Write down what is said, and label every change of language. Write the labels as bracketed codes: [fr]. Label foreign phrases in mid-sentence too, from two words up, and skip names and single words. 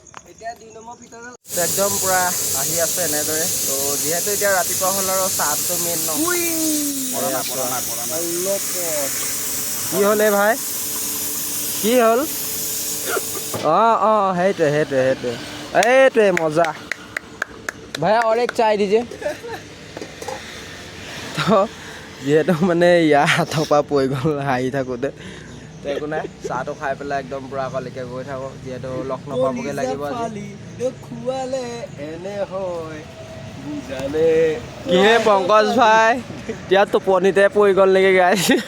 [as] একদম পূৰা আহি আছে এনেদৰে। তো যিহেতু এতিয়া ৰাতিপুৱা হ'ল আৰু চাহটো মেইন ন। কি হ'লে ভাই, কি হ'ল? অঁ সেইটোৱে মজা ভাই, [hi] और एक चाय दीजिए। [as] তো যিহেতু মানে ইয়াৰ হাতৰ পৰা পৰি গ'ল হাঁহি থাকোঁতে, তো একো নাই, চাহটো খাই পেলাই একদম পূৰা আগলৈকে গৈ থাকোঁ, যিহেতু লক্ষ্ণৌ পাবগৈ লাগিব আজি। কিহে পংকজ ভাই, এতিয়া টোপনিতে পৰি গ'ল নেকি গাইছ?